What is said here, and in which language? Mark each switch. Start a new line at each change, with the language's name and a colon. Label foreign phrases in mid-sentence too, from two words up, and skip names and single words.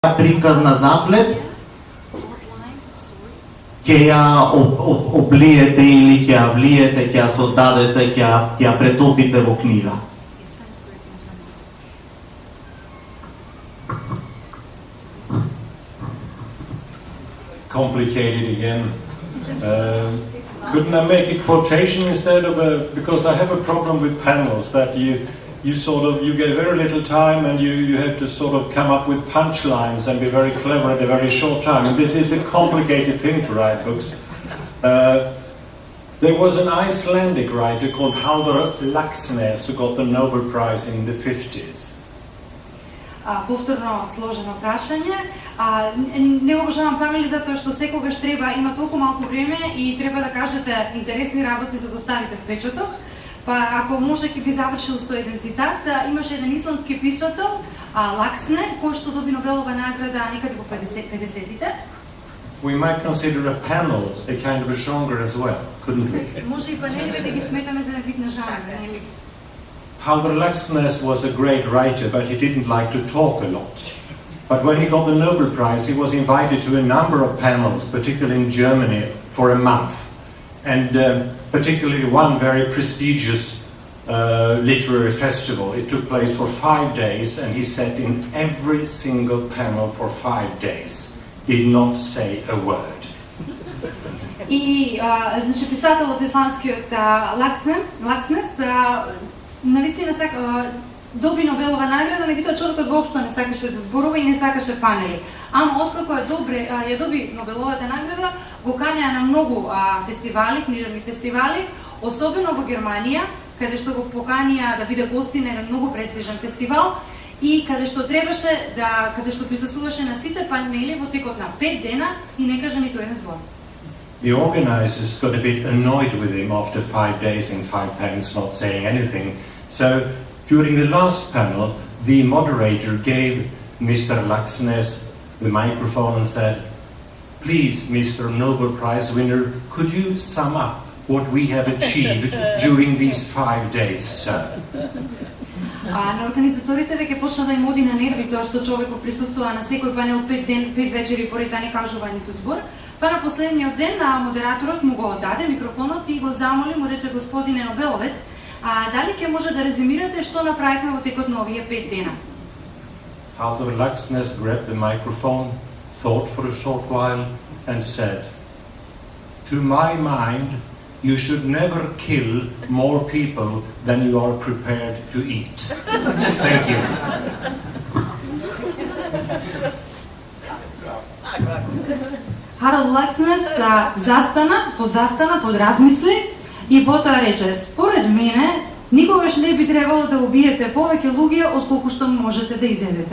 Macedonian: приказ на заплет, ќе ја облиете или ќе ја влиете, ќе ја создадете, ќе ја претопите во книга.
English: Complicated again. Couldn't I make a quotation instead of because I have a problem with panels that you get very little time and you have to sort of come up with punchlines and be very clever at a very short time. And this is a complicated thing to write books. There was an Icelandic writer called Halldór Laxness who got the Nobel Prize in the 50s.
Macedonian: Повторно сложено прашање. Не обожавам панели затоа што секогаш има толку малку време и треба да кажете интересни работи за да ставите впечаток. Па ако може ќе би завршил со еден цитат. Имаше еден исландски писател, Лаксне, кој што доби Нобелова награда некаде во 50-тите.
English: We might consider a panel a kind of a genre as well, couldn't we?
Macedonian: Може и панелите да ги сметаме за вид на жанр, нели?
English: Halldór Laxness was a great writer, but he didn't like to talk a lot. But when he got the Nobel Prize, he was invited to a number of panels, particularly in Germany, for a month. And particularly one very prestigious literary festival. It took place for 5 days, and he sat in every single panel for 5 days. Did not say a word.
Macedonian: И значи писателот исландскиот Лакснес навистина доби Нобелова награда, меѓутоа човекот воопшто не сакаше да зборува и не сакаше панели. Ама откако ја доби Нобеловата награда, го канеа на многу фестивали, книжевни фестивали, особено во Германија, каде што го поканија да биде гостин на еден многу престижен фестивал и каде што каде што присуствуваше на сите панели во текот на 5 дена и не кажа ниту еден збор.
English: The organizers got a bit annoyed with him after 5 days in 5 panels not saying anything. So during the last panel, the moderator gave Mr. Laxness the microphone and said, "Please, Mr. Nobel Prize winner, could you sum up what we have achieved during these 5 days, sir?"
Macedonian: На организаторите веќе почна да им оди на нерви тоа што човекот присуствува на секој панел 5 вечери поред, а не кажува ниту збор. Па на последниот ден модераторот му го даде микрофонот и го замоли, му рече: "Господине Нобеловец, дали ќе може да резимирате што направивме во текот на овие 5 дена?"
English: Halldór Laxness grabbed the microphone, thought for a short while and said, "To my mind, you should never kill more people than you are prepared to eat." Thank you.
Macedonian: Харалд Лакснес застана, подразмисли и потоа рече: "Според мене, никогаш не би требало да убиете повеќе луѓе отколку што можете да изедете."